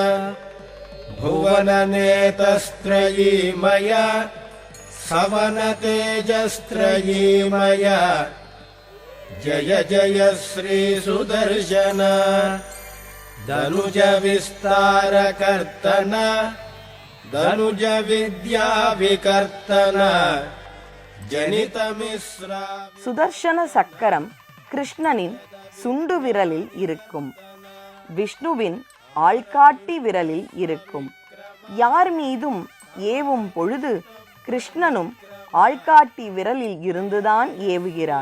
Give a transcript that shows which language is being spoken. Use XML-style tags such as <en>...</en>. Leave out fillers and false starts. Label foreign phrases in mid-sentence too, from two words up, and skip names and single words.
<sa>भुवननेतस्त्रयीमय सवनतेजस्त्रयीमय जय जय श्री सुदर्शन धनुजविस्तारकर्तन धनुजविद्याविकर्तन जनितमिश्रा</sa> <ta>சுதர்சன சக்கரம் கிருஷ்ணனின் சுண்டு விரலில் இருக்கும். விஷ்ணுவின் ஆள்காட்டி விரலில் இருக்கும். யார் மீதும் ஏவும் பொழுது கிருஷ்ணனும் ஆள்காட்டி விரலில் இருந்துதான் ஏவுகிறார்.</ta>